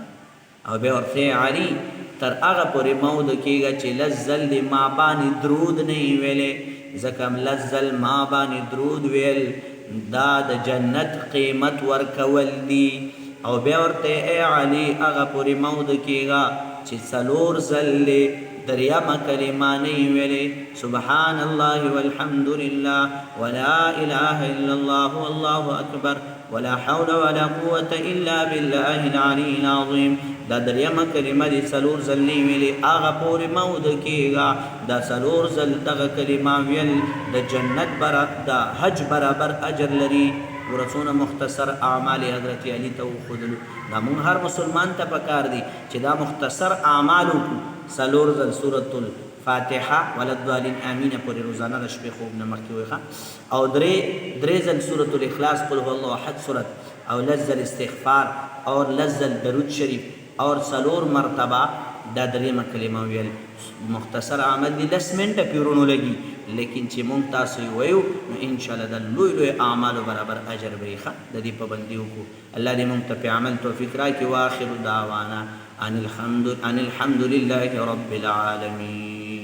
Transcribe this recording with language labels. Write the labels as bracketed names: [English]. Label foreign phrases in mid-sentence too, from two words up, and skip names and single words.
[Pashto] او بیا ورته علی تر هغه پورې مه وده کېږه چې 10 ځل دې ما باندې درود نه وي ویلې، ځکه 10 ځل ما باندې درود ویل دا د جنت قیمت ورکول دي. او بیا ورته ای علی هغه پورې مه وده کېږه چې 4 ځل دریمه کلمه نه ویلې، [Arabic] سبحان الله والحمد لله ولا اله الا الله والله اکبر ولا حول ولا قوة الا بالله العلي العظيم. [Pashto] دا دریمه کلمه دې 4 ځل نه ویلې، هغه پورې مه وده کېږه. دا 4 ځل دغه کلمه ویل د جنت د حج برابر اجر لري. ورڅونه مختصر اعمال حضرت علی ته وښودلو. دا مونږ هر مسلمان ته پکار دی چې دا مختصر اعمال وکړو. 4 ځل سورة الفاتحه [Arabic] وللضالین آمین [Pashto] پورې روزانه د شپې خوب نه مخکې وایي، او 3 ځل سورة الاخلاص [Arabic] قل هو الله احد [Pashto] صورت، او 10 ځل استغفار، اور 10 ځل درود شریف، اور 4 مرتبه دا دریمه کلمه ویل. مختصر عمل دی 10 منټه پیورونو لګي، لیکن چې مونږ تاسو وایو نو انشاءالله د لوی لوی اعمالو برابر اجر به یې ښه د دې پابندي وکړو. الله دې مونږ ته په عمل توفیق راکړي. [Arabic] واخر دعوانا ان الحمد لله رب العالمین.